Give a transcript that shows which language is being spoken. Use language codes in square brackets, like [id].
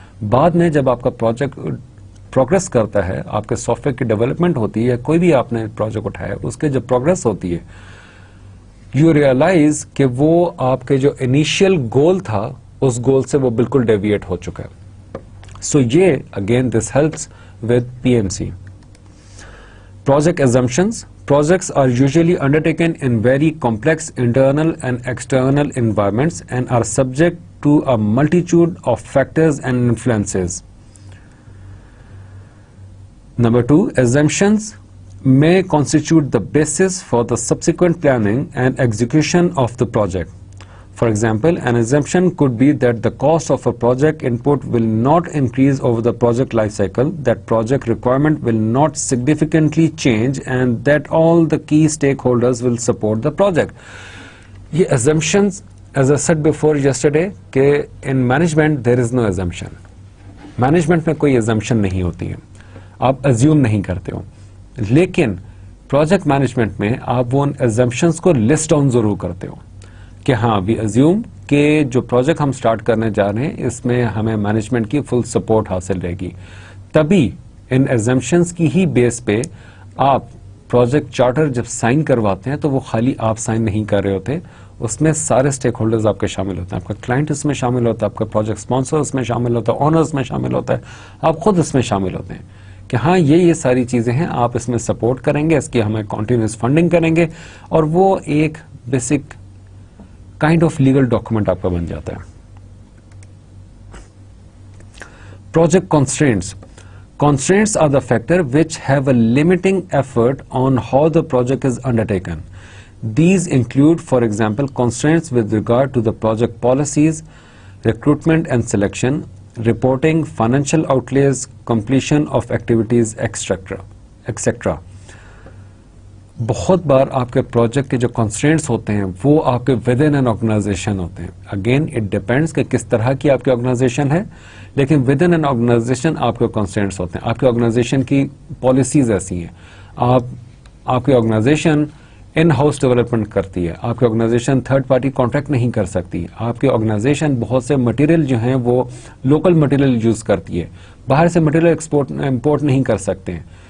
[ur] بعد میں جب آپ کا پروجیکٹ پروگرس کرتا ہے, آپ کے سافٹ ویئر کی ڈیولپمنٹ ہوتی ہے, کوئی بھی آپ نے پروجیکٹ اٹھایا, اس کے جب پروگرس ہوتی ہے, یو ریئلائز کہ وہ آپ کے جو انیشیل گول تھا اس گول سے وہ بالکل ڈیویٹ ہو چکا ہے. [en] So یہ again this helps with PMC. Project assumptions. Projects are usually undertaken in very complex internal and external environments and are subject to a multitude of factors and influences. Number 2, assumptions may constitute the basis for the subsequent planning and execution of the project. For example, an assumption could be that the cost of a project input will not increase over the project life cycle, that project requirement will not significantly change, and that all the key stakeholders will support the project. Ye assumptions, as I said before yesterday, that in management there is no assumption. [ur] Management میں کوئی exemption نہیں ہوتی ہے, آپ assume نہیں کرتے ہو, لیکن project management میں آپ وہ ایزمپشنس کو لسٹ ڈاؤن ضرور کرتے ہو کہ ہاں وی ایزیوم کہ جو پروجیکٹ ہم سٹارٹ کرنے جا رہے ہیں اس میں ہمیں مینجمنٹ کی فل سپورٹ حاصل رہے گی. تبھی ان ایزمپشنس کی ہی بیس پہ آپ پروجیکٹ چارٹر جب سائن کرواتے ہیں تو وہ خالی آپ سائن نہیں کر رہے ہوتے, اس میں سارے سٹیک ہولڈرز آپ کے شامل ہوتے ہیں, آپ کا کلائنٹ اس میں شامل ہوتا ہے, آپ کا پروجیکٹ اسپانسر اس میں شامل ہوتا ہے, اونر اس میں شامل ہوتا ہے, آپ خود اس میں شامل ہوتے ہیں کہ ہاں یہ ساری چیزیں ہیں, آپ اس میں سپورٹ کریں گے, اس کی ہمیں کنٹینیوس فنڈنگ کریں گے, اور وہ ایک basic kind of legal document آپ کا بن جاتا ہے. [en] Project constraints. Constraints are the factor which have a limiting effort on how the project is undertaken. These include, for example, constraints with regard to the project policies, recruitment and selection, reporting, financial outlays, completion of activities, etc. [ur] بہت بار آپ کے project کے جو constraints ہوتے ہیں وہ آپ کے ود ان این آرگنائزیشن ہوتے ہیں. اگین اٹ ڈیپینڈس کہ کس طرح کی آپ کی آرگنائزیشن ہے, لیکن ود ان این آرگنائزیشن آپ کے کنسٹرینٹس ہوتے ہیں. آپ کی آرگنائزیشن کی پالیسیز ایسی ہیں, آپ کی آرگنائزیشن ان ہاؤس ڈیولپمنٹ کرتی ہے, آپ کی آرگنائزیشن تھرڈ پارٹی کانٹریکٹ نہیں کر سکتی, آپ کی آرگنائزیشن بہت سے مٹیریل جو ہیں وہ لوکل مٹیریل یوز کرتی ہے, باہر سے مٹیریل امپورٹ نہیں کر سکتے ہیں.